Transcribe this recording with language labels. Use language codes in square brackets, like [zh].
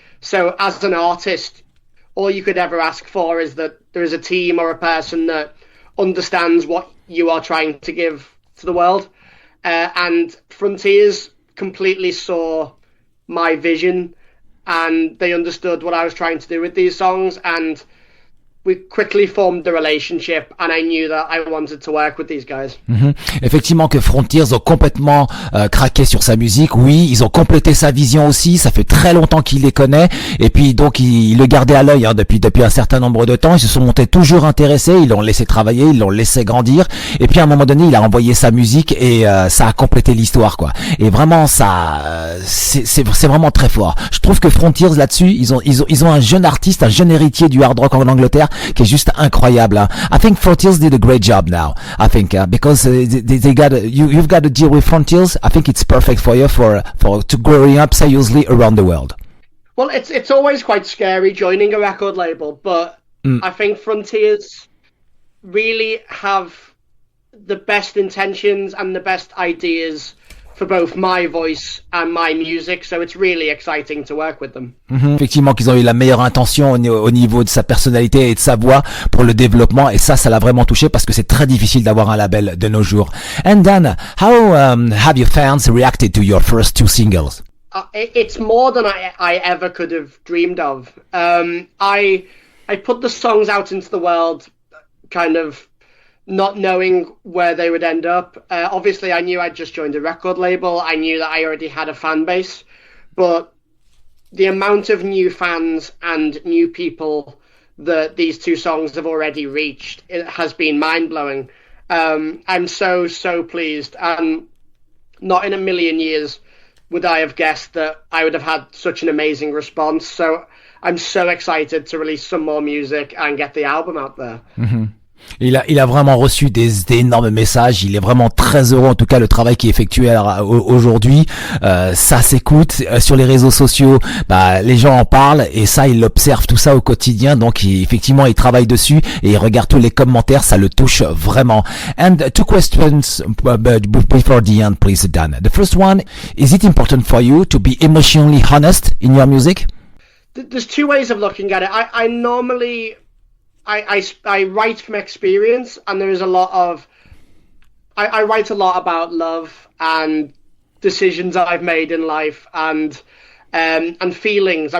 [en] So as an artist, all you could ever ask for is that there is a team or a person that understands what you are trying to give to the world. And Frontiers completely saw my vision, and they understood what I was trying to do with these songs, and we quickly formed a relationship, and I knew that I wanted to work with these guys. [fr] Effectivement que Frontiers ont complètement craqué sur sa musique. Oui, ils ont complété sa vision aussi. Ça fait très longtemps qu'il les connaît, et puis donc ils le gardaient à l'œil, hein, depuis un certain nombre de temps. Ils se sont montés toujours intéressés. Ils l'ont laissé travailler, ils l'ont laissé grandir. Et puis à un moment donné, il a envoyé sa musique et ça a complété l'histoire, quoi. Et vraiment, ça, c'est vraiment très fort. Je trouve que Frontiers là-dessus, ils ont un jeune artiste, un jeune héritier du hard rock en Angleterre, qui est juste incroyable, hein. [en] I think Frontiers did a great job now. I think because they got you've got to deal with Frontiers. I think it's perfect for you for to growing up seriously around the world. Well, it's always quite scary joining a record label, but I think Frontiers really have the best intentions and the best ideas for both my voice and my music, so it's really exciting to work with them. [fr] Effectivement qu'ils ont eu la meilleure intention au niveau de sa personnalité et de sa voix pour le développement, et ça l'a vraiment touché parce que c'est très difficile d'avoir un label de nos jours. [en] And Dan, how have your fans reacted to your first two singles? It's more than I ever could have dreamed of. I put the songs out into the world kind of not knowing where they would end up. Obviously, I knew I'd just joined a record label. I knew that I already had a fan base. But the amount of new fans and new people that these two songs have already reached, it has been mind-blowing. I'm so pleased. And not in a million years would I have guessed that I would have had such an amazing response. So I'm so excited to release some more music and get the album out there. [fr] Il a vraiment reçu des énormes messages. Il est vraiment très heureux, en tout cas, le travail qui est effectué aujourd'hui. Ça s'écoute sur les réseaux sociaux. Bah, les gens en parlent, et ça, il l'observe tout ça au quotidien. Donc, effectivement, il travaille dessus et il regarde tous les commentaires. Ça le touche vraiment. [en] And two questions before the end, please, Dan. The first one: is it important for you to be emotionally honest in your music? There's two ways of looking at it. I normally I write from experience, and there is a lot of I write a lot about love and decisions I've made in life and feelings.